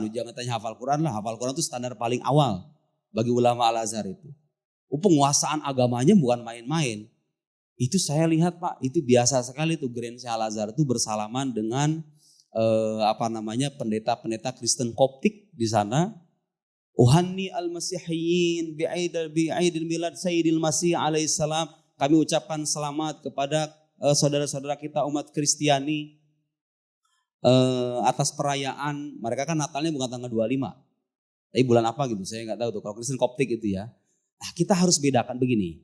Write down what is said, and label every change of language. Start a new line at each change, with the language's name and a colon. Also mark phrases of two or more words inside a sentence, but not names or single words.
Indonesian: Jangan tanya hafal Quran lah, hafal Quran itu standar paling awal bagi ulama Al-Azhar itu. Penguasaan agamanya bukan main-main. Itu saya lihat Pak, itu biasa sekali tuh Grand Syekh Al-Azhar itu bersalaman dengan pendeta-pendeta Kristen Koptik di sana.
Arabic: أهنئ المسيحيين بعيد ميلاد سيدنا المسيح عليه السلام.
Indonesian: Kami ucapkan selamat kepada saudara-saudara kita umat Kristiani atas perayaan. Mereka kan Natalnya bukan tanggal 25. Tapi bulan apa gitu, saya nggak tahu tuh. Kalau Kristen Koptik itu ya. Nah, kita harus bedakan begini.